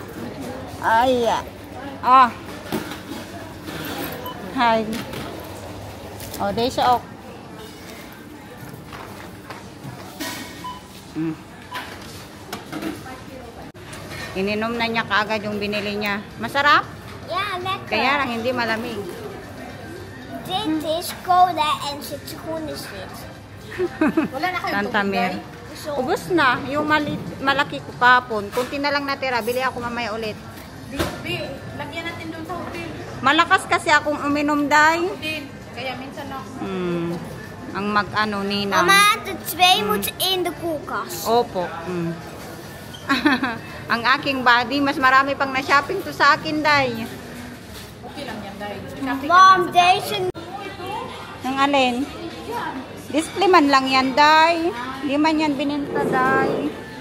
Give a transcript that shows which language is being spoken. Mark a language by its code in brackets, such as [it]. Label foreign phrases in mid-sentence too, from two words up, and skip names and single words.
[tl] Ay. Hi. Oh, day siya. Ininom na niya kaagad yung binili niya. Masarap? [nl] Yeah, lekker. [tl] Kaya lang hindi malamig. [nl] Dit is cola en citroenswit. [tl] Wala na kayong Tantamir. Ubus na. Yung malaki ko kapon. Kunti na lang natira. Bili ako mamaya ulit. Lagyan natin doon sa hotel. Malakas kasi akong uminom, Day. Kaya minsan ako. Ang ninang. Mama, [nl] de 2 moeten in de koelkast. [tl] Opo. Ang aking body, mas marami pang na-shopping to sa akin, Day. Okay lang yan, dahil. [nl] Mom, deze... [tl] Ang alin? Display man lang yan, Day. Hindi man yan bininta, Day.